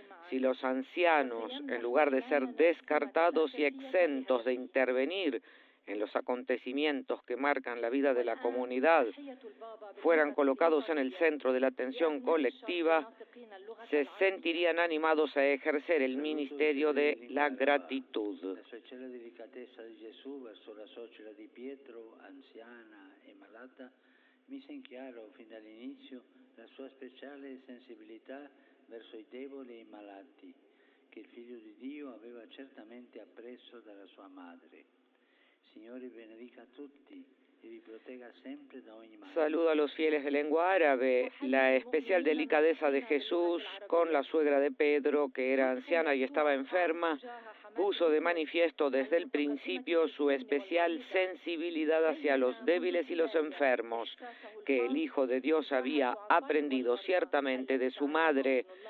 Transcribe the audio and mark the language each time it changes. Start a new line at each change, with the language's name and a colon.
Spanish: Si los ancianos, en lugar de ser descartados y exentos de intervenir en los acontecimientos que marcan la vida de la comunidad fueran colocados en el centro de la atención colectiva, se sentirían animados a ejercer el ministerio de la gratitud.
Italian: La speciale delicatezza di Gesù verso la suocera di Pietro, anziana e malata, mise in chiaro fin dall'inizio la sua speciale sensibilità verso i deboli e i malati, che il Figlio di Dio aveva certamente appreso dalla sua madre. Signore benedica a tutti y vi protegga siempre da ogni male.
Spanish: Saludo a los fieles de lengua árabe. La especial delicadeza de Jesús con la suegra de Pedro, que era anciana y estaba enferma, puso de manifiesto desde el principio su especial sensibilidad hacia los débiles y los enfermos, que el Hijo de Dios había aprendido ciertamente de su madre.